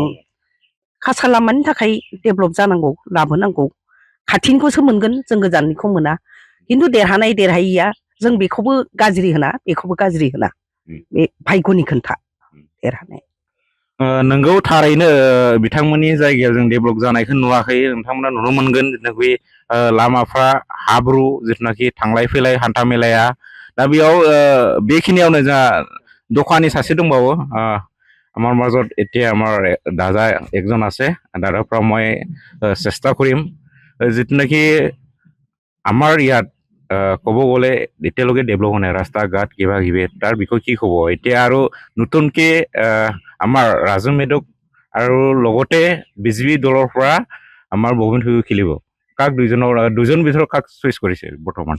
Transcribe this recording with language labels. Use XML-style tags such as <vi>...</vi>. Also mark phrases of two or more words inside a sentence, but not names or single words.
<brx>खासा लामानि थाखाय डेभेलप जानांगौ लाबोनांगौ खाथिनिखौसो मोनगोन जों गोजाननिखौ मोना खिन्थु देरहायैया जों बेखौबो गाज्रि होना बेखौबो गाज्रि होना बे भाग्यनि खोथा देरहानाय नोंगौ थारैनो बिथांमोननि जायगायाव जों डेभेलप जानायखौ नुवाखै नोंथांमोना नुनो मोनगोन जिथुनाखि लामाफ्रा हाब्रु जिथुनाखि थांलाय फैलाय हान्था मेलाया दा बेयाव बेखिनियावनो जोंहा दखानि सासे दंबावो</brx> <as>আমার মাজত এতিয়া আমাৰ দাদা একজন আছে দাদাৰ পৰা মই চেষ্টা কৰিম যিটো আমাৰ ইয়াত ক'ব গ'লে এতিয়ালৈকে ডেভেলপ হোৱা নাই ৰাস্তা ঘাট কিবা কিবি তাৰ বিষয়ে কি ক'ব এতিয়া আৰু নতুনকৈ আমাৰ ৰাজু মেধক আৰু লগতে বিজেপি দলৰ পৰা আমাৰ ববিন পেগু খেলিব কাক দুজন ভিতৰত কাক চইচ কৰিছে বৰ্তমান</as>